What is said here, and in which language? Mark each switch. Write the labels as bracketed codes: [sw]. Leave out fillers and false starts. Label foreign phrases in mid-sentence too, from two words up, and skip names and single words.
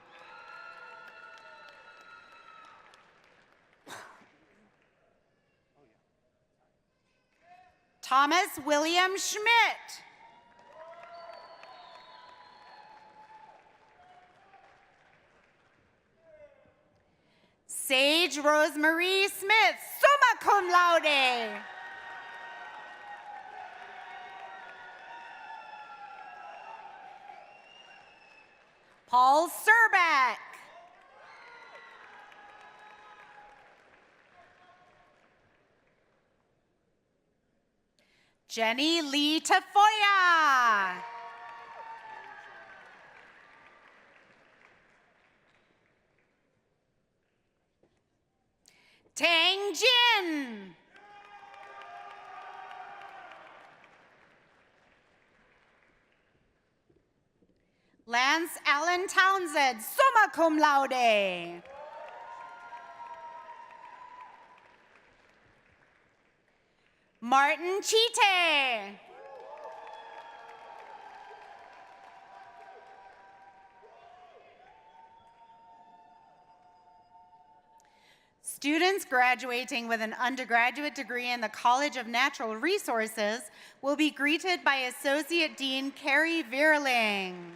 [en] Thomas William Schmidt. Sage Rosemarie Smith, [la] summa cum laude. [en] Paul Serbeck. Jenny Lee Tafoya. Tang Jin. Lance Allen Townsend, [la] summa cum laude. [en] Martin Chite. Students graduating with an undergraduate degree in the College of Natural Resources will be greeted by Associate Dean Carrie Vierling.